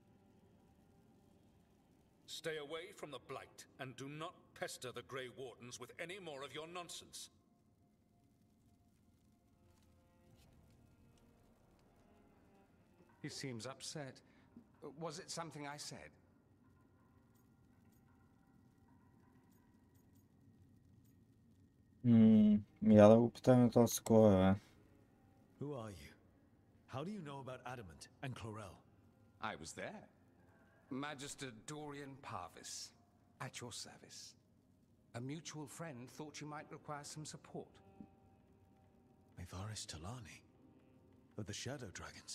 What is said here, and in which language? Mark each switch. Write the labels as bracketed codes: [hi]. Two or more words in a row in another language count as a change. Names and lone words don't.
[en] Stay away from the Blight, and do not pester the Grey Wardens with any more of your nonsense. He seems upset. Was it something I said? [bg] Я да го питам и този кой е, бе. [en] Who are you? How do you know about Adamant and Clarel? I was there. Magister Dorian Parvis, at your service. A mutual friend thought you might require some support. Mevaris Talani, of the Shadow Dragons.